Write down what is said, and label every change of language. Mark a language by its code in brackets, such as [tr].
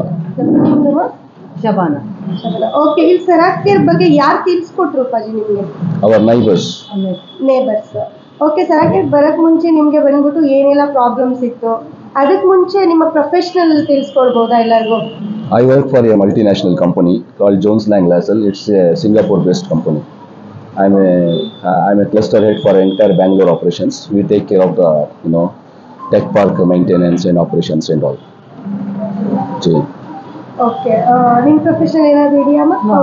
[kn] ನಿಮ್ಮದು? ಶಬಾನ। ಓಕೆ, ಇಲ್ಲಿ ಸರಕೆರ್ ಬಗ್ಗೆ ಯಾರು ತಿಳಿಸ್ಕೊಟ್ರು ಅಪ್ಪಾಜಿ ನಿಮಗೆ? [en] ಅವರ್ ನೇಬರ್ಸ್. [kn] ಓಕೆ, ಸರಕೆರ್ ಬರಕ್ ಮುಂಚೆ ನಿಮಗೆ ಬಂದ್ಬಿಟ್ಟು ಏನೆಲ್ಲ ಪ್ರಾಬ್ಲಮ್ಸ್ ಇತ್ತು, ಅದಕ್ಕೆ ಮುಂಚೆ ನಿಮ್ಮ ಪ್ರೊಫೆಷನಲ್ ತಿಳಿಸ್ಕೊಡ್ಬೋದಾ ಎಲ್ಲರಿಗೂ? [en] I work for a multinational company called Jones Lang LaSalle. It's a Singapore-based company. I'm a cluster head for entire Bangalore operations. We take care of the tech park maintenance and operations and all. [hi] Ji. [kn] Okay, ನಿಮ್ಮ profession ಏನಾದರೂ ಇದೆಯಾ ಅಮ್ಮ?